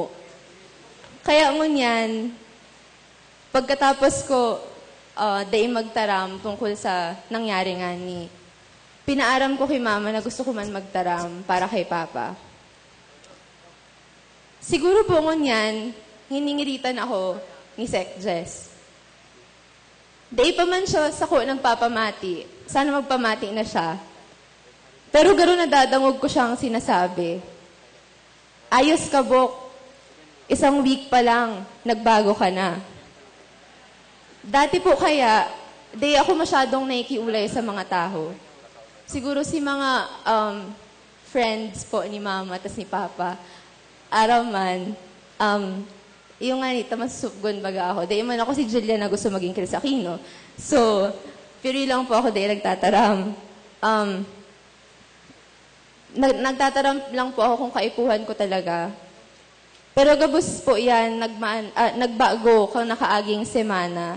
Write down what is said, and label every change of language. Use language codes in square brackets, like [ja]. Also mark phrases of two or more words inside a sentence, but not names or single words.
[bik] Kaya ngunyan, pagkatapos ko dahil magtaram tungkol sa nangyari nga ni, pinaaram ko kay Mama na gusto ko man magtaram para kay Papa. Siguro po ngunyan, hiningiritan ako ni Sec Jess. Day pa man siya sa ko ng papamati. Sana magpamati na siya. Pero garo nadadangog ko siyang sinasabi. [tl] Ayos ka, Bok. Isang week pa lang, nagbago ka na. [bik] Dati po kaya, day ako masyadong naikiulay sa mga tao. Siguro si mga friends po ni Mama at ni Papa, araw man, yung nga nita, masupgon baga ako. Dahil man ako si Julia na gusto maging Chris Aquino. So, piri lang po ako dahil nagtataram. Nagtataram lang po ako kung kaipuhan ko talaga. Pero gabos po yan, nagbago kung nakaaging semana.